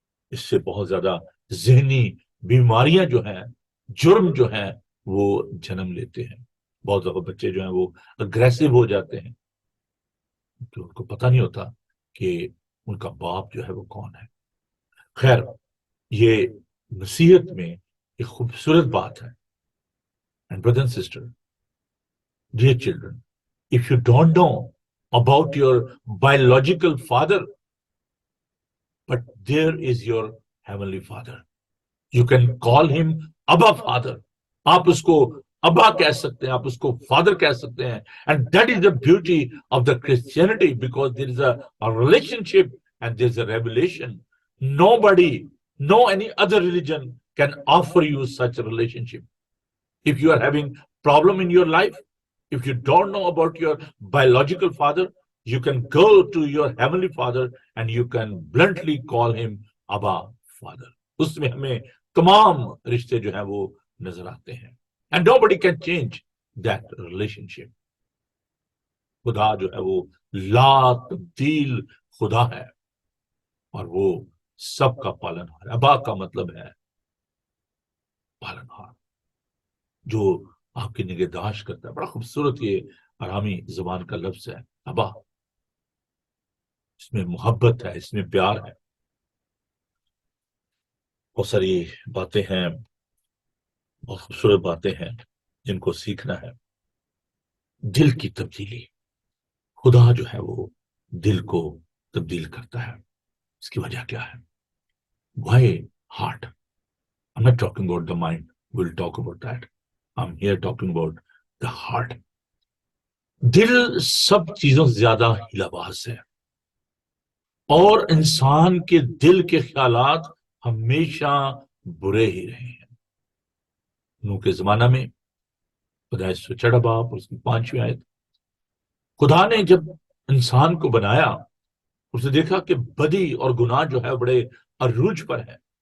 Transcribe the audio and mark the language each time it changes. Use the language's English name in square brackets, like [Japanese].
[Urdu] اس سے بہت زیادہ ذہنی بیماریاں جو ہیں، جرم جو ہیں وہ جنم لیتے ہیں. بہت زیادہ بچے جو ہیں وہ اگریسو ہو جاتے ہیں، تو ان کو پتہ نہیں ہوتا کہ ان کا باپ جو ہے وہ کون ہے. خیر، یہ نصیحت میں ایک خوبصورت بات ہے. [English] And brother and sister, dear children, if you don't know about your biological father, but there is your heavenly father. You can call him Abba Father. [Urdu] آپ اس کو ابا کہہ سکتے ہیں، آپ اس کو فادر کہہ سکتے ہیں. [English] And that is the beauty of the Christianity, because there is a relationship and there is a revelation. Nobody, no any other religion can offer you such a relationship. If you are having problem in your life, if you don't know about your biological father, you can go to your heavenly father and you can bluntly call him Abba Father. [Urdu] اس میں ہمیں تمام رشتے جو ہیں وہ نظر آتے ہیں. [English] And nobody can change that relationship. [Urdu] خدا جو ہے وہ لا تبدیل خدا ہے، اور وہ سب کا پالن ہار. ابا کا مطلب ہے پالن ہار، جو آپ کی نگہداشت کرتا ہے. بڑا خوبصورت یہ آرامی زبان کا لفظ ہے ابا. اس میں محبت ہے، اس میں پیار ہے. بہت ساری باتیں ہیں، بہت خوبصورت باتیں ہیں جن کو سیکھنا ہے. دل کی تبدیلی، خدا جو ہے وہ دل کو تبدیل کرتا ہے. اس کی وجہ کیا ہے؟ [English] Why heart? I'm not talking about the mind. We'll talk about that. I'm here talking about the heart. [Urdu] دل سب چیزوں سے زیادہ ہلا باز ہے، اور انسان کے دل کے خیالات ہمیشہ برے ہی رہے ہیں. نوح کے زمانہ میں پیدائش سے چڑھا باپ، اس کی 5ویں آیت، خدا نے جب انسان کو بنایا، اس نے دیکھا کہ بدی اور گناہ جو ہے بڑے عروج پر ہے.